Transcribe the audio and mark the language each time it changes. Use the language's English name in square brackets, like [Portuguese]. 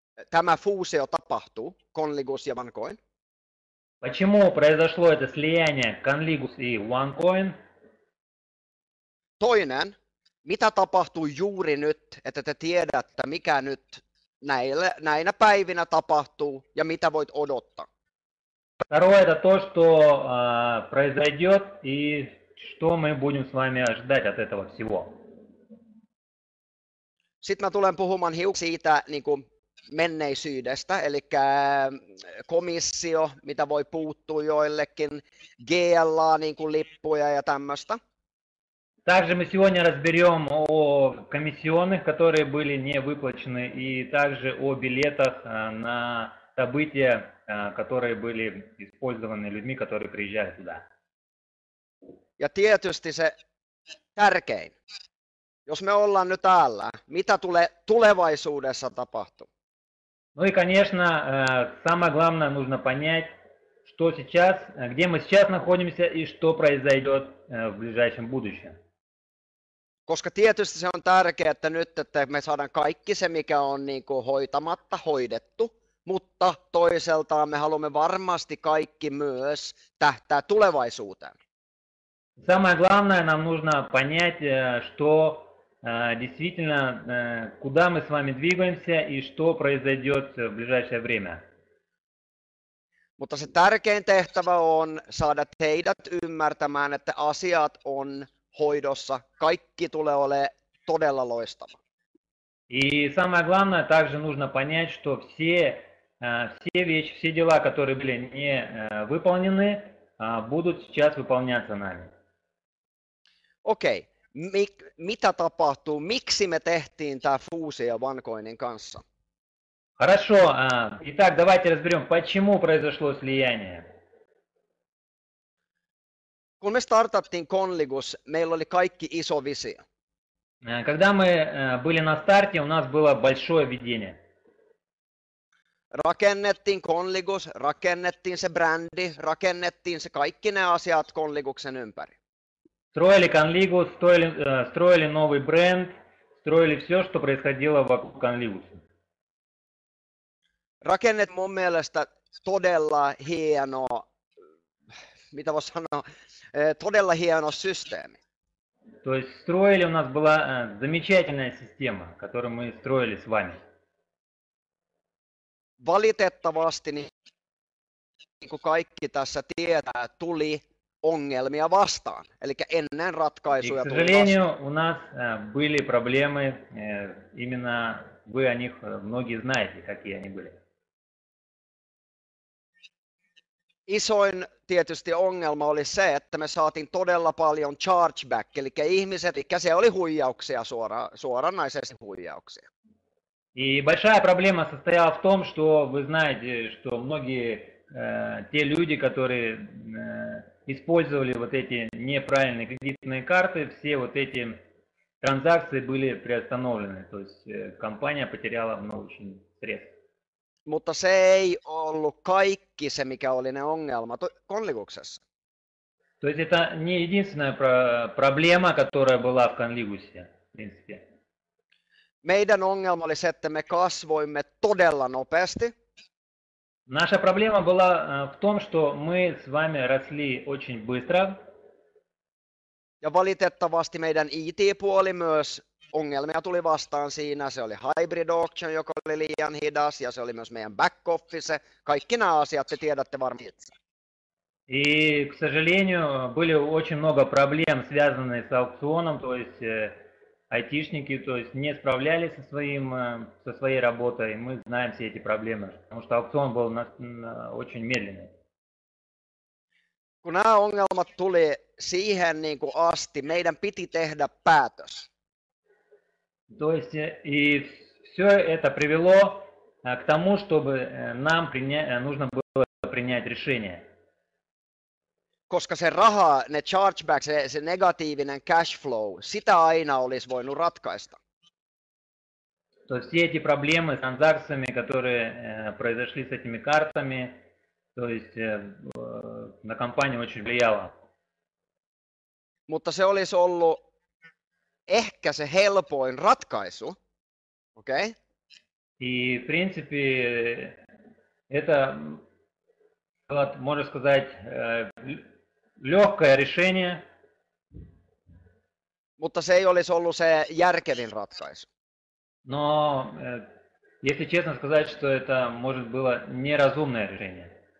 [Finnish] Tämä fuusio tapahtuu, Konligus ja OneCoin. [Russian] Почему произошло это слияние Conligus и OneCoin? [Finnish] Toinen, mitä tapahtuu juuri nyt, että te tiedätte, mikä nyt näinä päivinä tapahtuu ja mitä voit odottaa. [Russian] Второе это то, что произойдет и что мы будем с вами ожидать от этого всего. [Finnish] Sitten mä tulen puhumaan hiukan siitä niin kuin menneisyydestä, eli komissio, mitä voi puuttua joillekin, GLA, niin kuin lippuja ja tämmöistä. [Russian] Также мы сегодня разберем о о комиссионных, которые были не выплачены, и также о билетах на события, которые были использованы людьми, которые приезжали туда. [Finnish] Ja tietysti se tärkein, jos me ollaan nyt täällä, mitä tulee tulevaisuudessa tapahtuu? [Russian] Ну и, конечно, самое главное нужно понять, что сейчас, где мы сейчас находимся и что произойдет в ближайшем будущем. [Finnish] Koska tietysti se on tärkeää, että nyt että me saadaan kaikki se, mikä on niin kuin hoitamatta, hoidettu, mutta toisaalta me haluamme varmasti kaikki myös tähtää tulevaisuuteen. [Russian] Самое главное, нам нужно понять, что действительно, куда мы с вами двигаемся и что произойдет в ближайшее время. [Finnish] Mutta se tärkein tehtävä on saada teidät ymmärtämään, että asiat on hoidossa. Kaikki tulee olemaan todella loistava. [Russian] И самое главное, также нужно понять, что все вещи, все дела, которые были не выполнены, будут сейчас выполняться нами. [Finnish] Okei, mitä tapahtuu? Miksi me tehtiin tämä fuusio OneCoinin kanssa? [Russian] Хорошо, итак, давайте разберем, почему произошло слияние. [Finnish] Kun me startattiin Conligus, meillä oli kaikki iso visio. [Russian] Когда мы были на старте, у нас было большое видение. [Finnish] Rakennettiin Conligus, rakennettiin se brändi, rakennettiin se kaikki ne asiat Conliguksen ympäri. [Russian] Строили Conligus, строили новый бренд, строили все, что происходило вокруг Conligusa. [Finnish] Rakennet mun mielestä todella hieno, mitä voisi sanoa, todella hieno systeemi. [Russian] То есть строили, у нас была замечательная система, которую мы строили с вами. [Finnish] Valitettavasti, niin kuin kaikki tässä tietää, tuli ongelmia vastaan. Eli ennen ratkaisuja [Russian] И, к [Finnish] tuli vastaan. [Russian] сожалению, у нас были проблемы, именно вы о них многие знаете, какие они были. [Finnish] Isoin tietysti ongelma oli se, että me saatiin todella paljon chargeback, eli ihmiset, eli se oli huijauksia, suoranaisesti huijauksia. [Russian] И большая проблема состояла в том, что вы знаете, что многие те люди, которые использовали вот эти неправильные кредитные карты, все вот эти транзакции были приостановлены, то есть компания потеряла много очень средств. [Finnish] Mutta se ei ollut kaikki se, mikä oli ne ongelma Conliguksessa. [Russian] То есть это не единственная проблема, которая была в Conliguсе, в принципе. [Finnish] Meidän ongelma oli se, että me kasvoimme todella nopeasti. [Russian] Наша проблема была в том, что мы с вами росли очень быстро. [Finnish] Ja valitettavasti meidän IT-puoli myös ongelmia tuli vastaan siinä. Se oli hybrid auction, joka oli liian hidas, ja se oli myös meidän back office. Kaikki nämä asiat te tiedätte varmaan itse. [Russian] И, к сожалению, были очень много проблем, связанных с аукционом, то есть айтишники, то есть не справлялись со своей работой. Мы знаем все эти проблемы, потому что аукцион был очень медленный. [Finnish] Kun nämä ongelmat tuli siihen niin kuin asti, meidän piti tehdä päätös. [Russian] То есть и все это привело к тому, чтобы нам нужно было принять решение. [Finnish] Koska se raha, ne chargeback, se negatiivinen cash flow, sitä aina olisi voinut ratkaista. [Russian] То есть все эти проблемы с транзакциями, которые произошли с этими картами, то есть на компанию очень влияло. [Finnish] Mutta se olisi ollut ehkä se helpoin ratkaisu, okei? [English] Okay? [Russian] И, в принципе, это, можно сказать, легкое решение. [Finnish] Mutta se ei olisi ollut se järkevin ratkaisu. [Russian] Но, если честно сказать, что это, может, было неразумное решение.